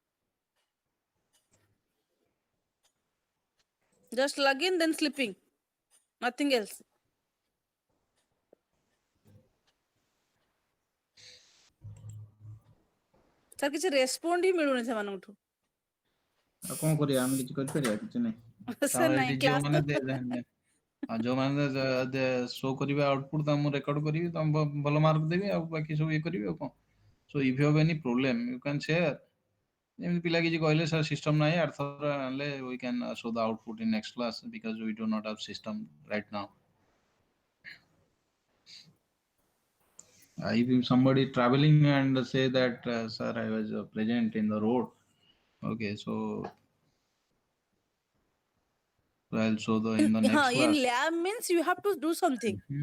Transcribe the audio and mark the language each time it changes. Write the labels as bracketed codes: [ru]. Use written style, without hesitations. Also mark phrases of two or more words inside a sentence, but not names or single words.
[en] Just log in, then sleeping. Nothing else. Sir, [or] କିଛି ରେସ୍ପଣ୍ଡ ହିଁ ମିଳୁନି ସେମାନଙ୍କଠୁ. ଆଉ କଣ କରିବା ଆମେ କିଛି କରିପାରିବା କିଛି ନାହିଁ. Sir, ନାଇଁ କ୍ଲାସ୍ ତ ଯୋଉମାନେ ଶୋ କରିବେ ଆଉଟପୁଟ ତାଙ୍କୁ ମୁଁ ରେକର୍ଡ କରିବି ତମ ଭଲ ମାର୍କ ଦେବି ଆଉ ବାକି ସବୁ ଇଏ କରିବି ଆଉ କଣ. [en] so if you have any problem you can share. [or] ଯେମିତି ପିଲା କିଛି କହିଲେ ସାର୍ ସିଷ୍ଟମ ନାହିଁ ଆର୍ଥର ଆଣିଲେ [en] we can show the output in next class because we do not have system right now. If somebody traveling and say that sir I was present in the road, okay, so I'll show the in the next in class. lab means you have to do something.